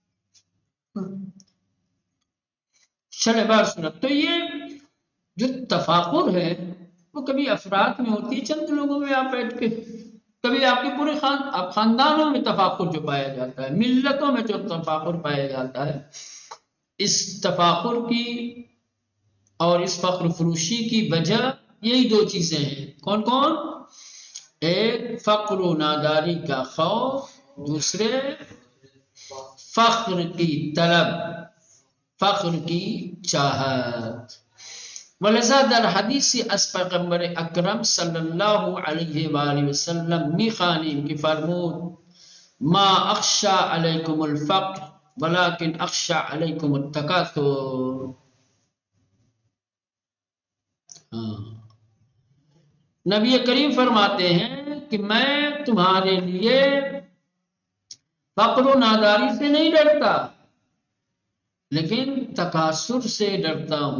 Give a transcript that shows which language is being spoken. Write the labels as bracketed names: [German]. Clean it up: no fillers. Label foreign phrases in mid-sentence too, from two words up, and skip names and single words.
[Urdu] چلے بار سنت تو یہ جو تفاخر ہے وہ کبھی افراد میں ہوتی ہے، چند لوگوں میں آپ بیٹھ کے، کبھی آپ کے پورے خاندانوں میں تفاخر جو پایا جاتا ہے، ملتوں میں جو تفاخر پایا جاتا ہے، اس تفاخر کی اور اس فخر فروشی کی وجہ یہی دو چیزیں ہیں۔ کون کون؟ ایک فقر و ناداری کا خوف، دوسرے فخر کی طلب، فخر کی چاہت۔ [Persian] ولذا در حدیث از پیغمبر اکرم [Arabic] صلی اللہ علیہ وآلہ وسلم [Persian] میخوانیم کہ فرمود [Arabic] ما اخشى علیکم الفقر ولكن اخشى علیکم التکاثر۔ [Urdu] نبی کریم فرماتے ہیں کہ میں تمہارے لیے فقر و ناداری سے نہیں ڈرتا، لیکن تکاثر سے ڈرتا ہوں۔